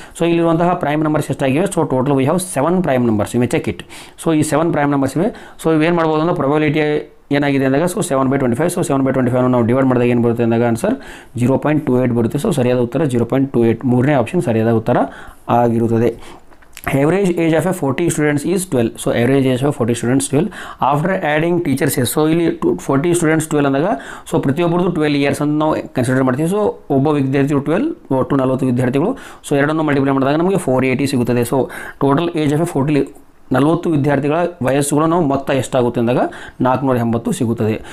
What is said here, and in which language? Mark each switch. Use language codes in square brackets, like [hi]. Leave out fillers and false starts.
[kn] So ಇಲ್ಲಿರುವಂತಹ prime numbers ಎಷ್ಟಾಗಿವೆ? So [en] total we have [kn] 7 prime numbers ಇವೆ. [en] Check it. [kn] So ಈ 7 prime numbers ಇವೆ. So ಇವೇನು ಮಾಡ್ಬೋದು ಅಂದರೆ ಪ್ರೊಬಬಿಲಿಟಿ ಏನಾಗಿದೆ ಅಂದಾಗ ಸೊ 7/25. ಸೊ 7/25 ನಾವು ಡಿವೈಡ್ ಮಾಡಿದಾಗ ಏನು ಬರುತ್ತೆ ಅಂದಾಗ ಆನ್ಸರ್ 0.28 ಬರುತ್ತೆ. ಸೊ ಸರಿಯಾದ ಉತ್ತರ 0.28. ಮೂರನೇ ಆಪ್ಷನ್ ಸರಿಯಾದ ಉತ್ತರ ಆಗಿರುತ್ತದೆ. [en] Average age of a 40 students is 12. So average age of 40 students 12. After adding teachers, so [kn] ಇಲ್ಲಿ 40 students 12 ಅಂದಾಗ ಸೊ ಪ್ರತಿಯೊಬ್ಬರದು 12 ಇಯರ್ಸ್ ಅಂತ ನಾವು ಕನ್ಸಿಡರ್ ಮಾಡ್ತೀವಿ. ಸೊ ಒಬ್ಬ ವಿದ್ಯಾರ್ಥಿಗಳು 12, ಒಟ್ಟು 40 ವಿದ್ಯಾರ್ಥಿಗಳು. ಸೊ ಎರಡನ್ನು ಮಲ್ಟಿಪ್ಲೈ ಮಾಡಿದಾಗ ನಮಗೆ 480 ಸಿಗುತ್ತದೆ. So [en] total age of a [kn] 40 ವಿದ್ಯಾರ್ಥಿಗಳ ವಯಸ್ಸುಗಳು ನಾವು ಮೊತ್ತ ಎಷ್ಟಾಗುತ್ತೆ ಅಂದಾಗ 480 ಸಿಗುತ್ತದೆ.